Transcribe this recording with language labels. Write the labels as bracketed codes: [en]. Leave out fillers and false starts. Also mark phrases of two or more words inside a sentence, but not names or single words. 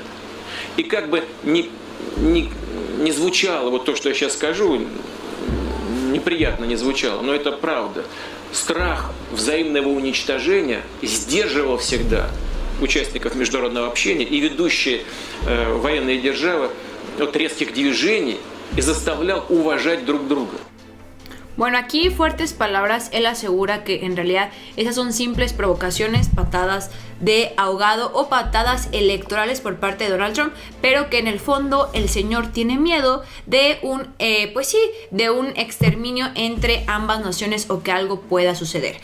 [ru] И как бы не звучало вот то, что я сейчас скажу, неприятно не звучало, но это правда. Страх взаимного уничтожения сдерживал всегда участников международного общения и ведущие военные державы от резких движений и заставлял уважать друг друга. [es] Bueno, aquí fuertes palabras. Él asegura que en realidad esas son simples provocaciones, patadas de ahogado o patadas electorales por parte de Donald Trump, pero que en el fondo el señor tiene miedo de de un exterminio entre ambas naciones o que algo pueda suceder.